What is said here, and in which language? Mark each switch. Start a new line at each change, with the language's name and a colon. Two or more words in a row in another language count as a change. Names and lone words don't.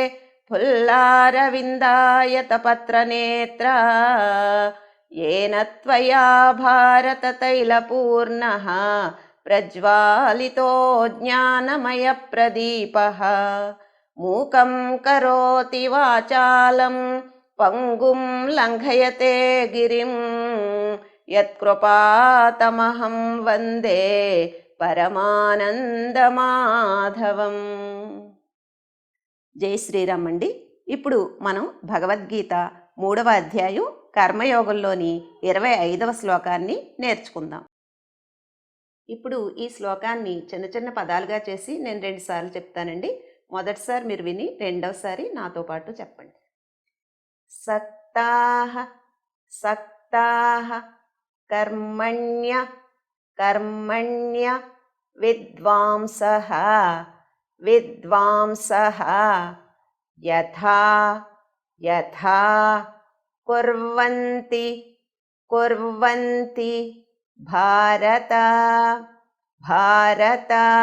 Sanskrit: फुल्लारविन्दायतपत्रनेत्रा येन त्वया भारततैलपूर्णः प्रज्वालितो ज्ञानमयप्रदीपः मूकं करोति वाचालं पंगुं लंघयते गिरिं यत्कृपातमहं वंदे పరమానందమాధవం.
Telugu: జై శ్రీరామ్ అండి. ఇప్పుడు మనం భగవద్గీత 3వ అధ్యాయం కర్మయోగంలోని 25వ శ్లోకాన్ని నేర్చుకుందాం. ఇప్పుడు ఈ శ్లోకాన్ని చిన్న చిన్న పదాలుగా చేసి నేను 2 సార్లు చెప్తానండి. మొదటిసారి మీరు విని రెండవసారి నాతో పాటు చెప్పండి.
Sanskrit: सक्ताः सक्ताः कर्मण्य कर्मण्य विद्वांसः विद्वांसः यथा यथा कुर्वन्ति कुर्वन्ति भारत भारत